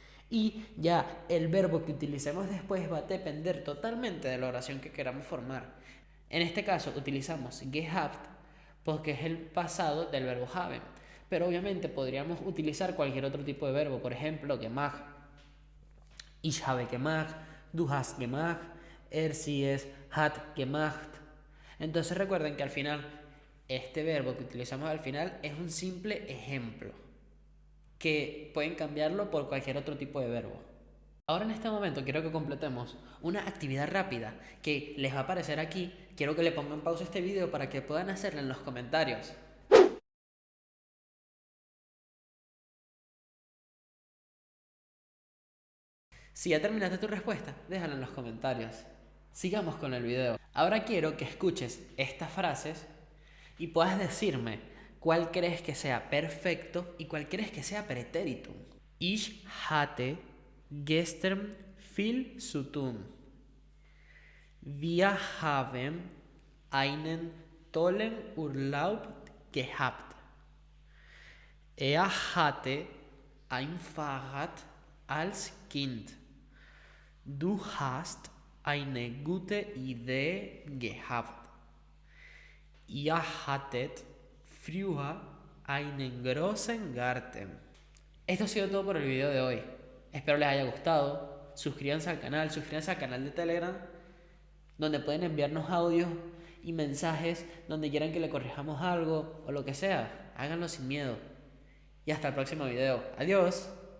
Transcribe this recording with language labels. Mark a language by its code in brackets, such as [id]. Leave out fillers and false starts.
[es] Y ya el verbo que utilicemos después va a depender totalmente de la oración que queramos formar. En este caso utilizamos gehabt porque es el pasado del verbo haben. Pero obviamente podríamos utilizar cualquier otro tipo de verbo, por ejemplo, gemacht. [de] Ich habe gemacht, du hast gemacht, sie, es hat gemacht. [es] Entonces recuerden que al final, este verbo que utilizamos al final es un simple ejemplo, que pueden cambiarlo por cualquier otro tipo de verbo. Ahora en este momento quiero que completemos una actividad rápida que les va a aparecer aquí. Quiero que le pongan pausa a este video para que puedan hacerla en los comentarios. Si ya terminaste tu respuesta, déjala en los comentarios. Sigamos con el video. Ahora quiero que escuches estas frases y puedas decirme cuál crees que sea perfecto y cuál crees que sea pretéritum. [de] Ich hatte gestern viel zu tun. Wir haben einen tollen Urlaub gehabt. Er hatte ein Fahrrad als Kind. Du hast eine gute Idee gehabt. Ihr hattet früher einen großen Garten. [es] Esto ha sido todo por el video de hoy. Espero les haya gustado. Suscríbanse al canal de Telegram, donde pueden enviarnos audios y mensajes donde quieran que le corrijamos algo o lo que sea. Háganlo sin miedo. Y hasta el próximo video. Adiós.